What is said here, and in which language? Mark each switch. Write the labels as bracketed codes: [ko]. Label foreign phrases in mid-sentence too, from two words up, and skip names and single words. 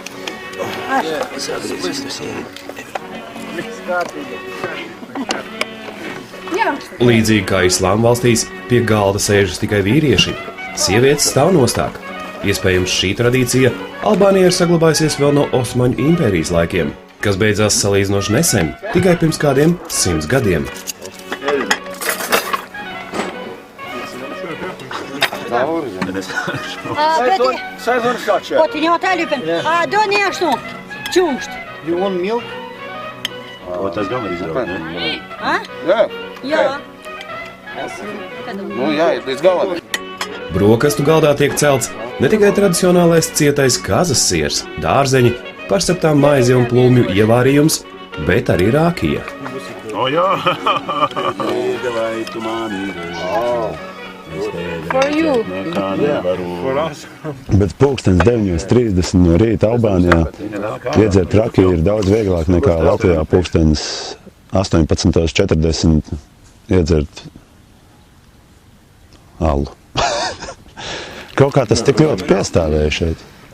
[lv] Līdzīgi kā islāma valstīs, pie galda sēžas tikai vīrieši. Sievietes stāv nostāk. Iespējams, šī tradīcija Albānijā ir saglabājusies vēl no Osmaņu impērijas laikiem, kas beidzās salīdzinoši nesen, tikai pirms kādiem 100 gadiem. [en] You want milk? [lv] O, tas gan var izraukt, ne? Jā. Nu, jāiet līdz galam. Brokastu galdā tiek celts ne tikai tradicionālais cietais kazas siers, dārzeņi, parseptām maize un plūmju ievārījums, bet arī rākija. O, jā! [en] For you. [lv] Bet pulkstens 9:30 no rīta Albānijā iedzert rakiju ir daudz vieglāk nekā Latvijā pulkstens 18:40 iedzert alu. Kaut kā tas tik ļoti piestāvēja šeit.